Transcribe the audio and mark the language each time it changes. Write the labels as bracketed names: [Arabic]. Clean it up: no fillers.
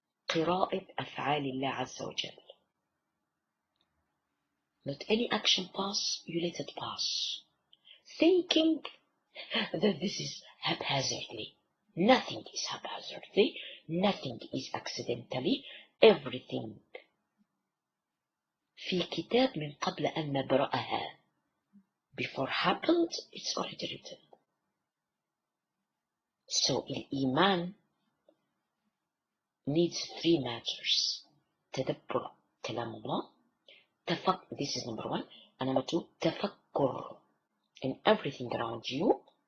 [Arabic] قراءة أفعال الله عز وجل. [English] Not any action pass, you let it pass. Thinking that this is haphazardly. Nothing is haphazardly. Nothing is accidentally. Everything في كتاب من قبل أن نبرأها. Before happened, it's already written. So, الإيمان needs 3 matters. تدبر كلام الله. This is number 1. And number 2, تفكر in everything around you.